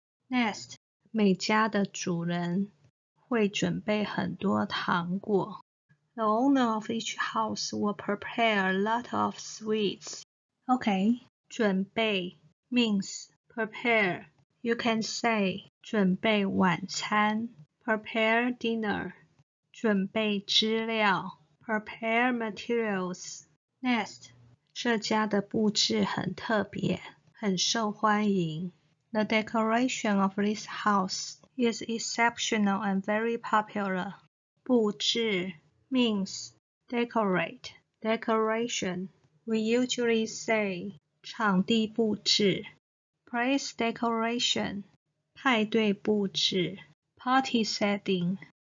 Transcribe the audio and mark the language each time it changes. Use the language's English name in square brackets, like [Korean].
[English] Nest [Chinese] 每家的主人会准备很多糖果 [English] The owner of each house will prepare a lot of sweets. Okay, 准备 means prepare. You can say [Chinese] 准备晚餐 [English] prepare dinner. [Chinese] 准备资料 [English] prepare materials. [Chinese] Nest 这家的布置很特别，很受欢迎。 [English] The decoration of this house is exceptional and very popular. 布置 means decorate, decoration. We usually say [Chinese] 场地布置 [English] place decoration, [Chinese] 派对布置 [English] party setting.